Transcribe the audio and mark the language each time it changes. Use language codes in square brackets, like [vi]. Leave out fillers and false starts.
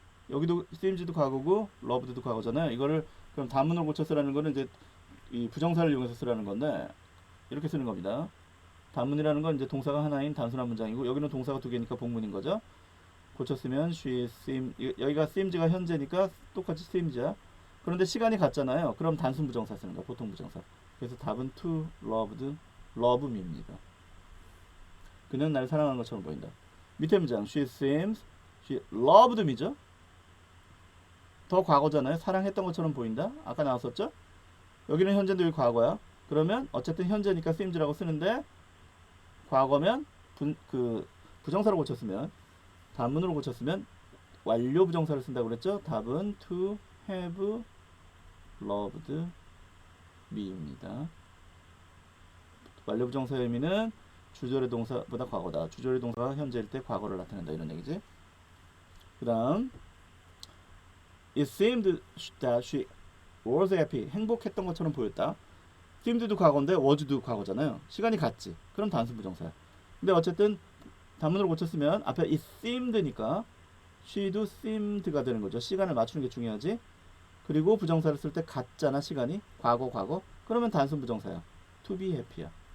[ko] 여기도 seems도 과거고 loved도 과거잖아요. 이거를 그럼 단문으로 고쳐 쓰라는 거는 이제 이 부정사를 이용해서 쓰라는 건데, 이렇게 쓰는 겁니다. 단문이라는 건 이제 동사가 하나인 단순한 문장이고, 여기는 동사가 두 개니까 복문인 거죠. 고쳤으면 she seem, 여기가 seems가 현재니까 똑같이 seems야. 그런데 시간이 같잖아요. 그럼 단순 부정사 쓰는 거야. 보통 부정사. 그래서 답은 [en] to loved, love me [ko] 입니다. 그는 나를 사랑하는 것처럼 보인다. 밑에 문장 [en] she seems, she loved me [ko] 죠. 더 과거잖아요. 사랑했던 것처럼 보인다. 아까 나왔었죠. 여기는 현재인데 여기 과거야. 그러면 어쨌든 현재니까 seems라고 쓰는데, 과거면 부정사로 고쳤으면, 단문으로 고쳤으면 완료 부정사를 쓴다고 그랬죠. 답은 [en] to have loved me [ko] 입니다. 완료 부정사의 의미는 주절의 동사보다 과거다. 주절의 동사가 현재일 때 과거를 나타낸다. 이런 얘기지. 그 다음 [en] It seemed that she was happy. [ko] 행복했던 것처럼 보였다. seemed도 과거인데 was도 과거잖아요. 시간이 같지. 그럼 단순 부정사야. 근데 어쨌든 단문으로 고쳤으면 앞에 [en] it seemed [ko] 니까 she도 seemed가 되는 거죠. 시간을 맞추는 게 중요하지. 그리고 부정사를 쓸 때 같잖아. 시간이 과거. 그러면 단순 부정사야. to be happy야.